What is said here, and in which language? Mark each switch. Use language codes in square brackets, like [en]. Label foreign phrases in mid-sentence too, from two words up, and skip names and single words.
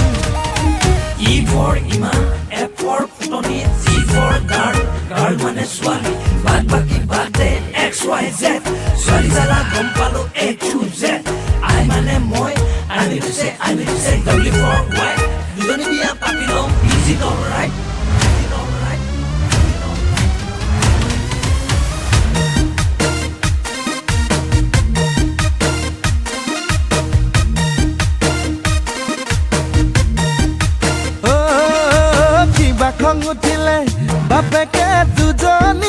[en] E for Iman, F for Futoni, Z for girl [as] মানে ছোৱালী বাদ বাকি বাদে [en] XYZ [as] ছোৱালী জালা গম পালো [en] A to Z I [as] মানে মই [en] I mean to say W for wife [as] দুজনী বিয়া পাতি লম [en] easy alright [as] খং উঠিলে বাপেকে দুজনী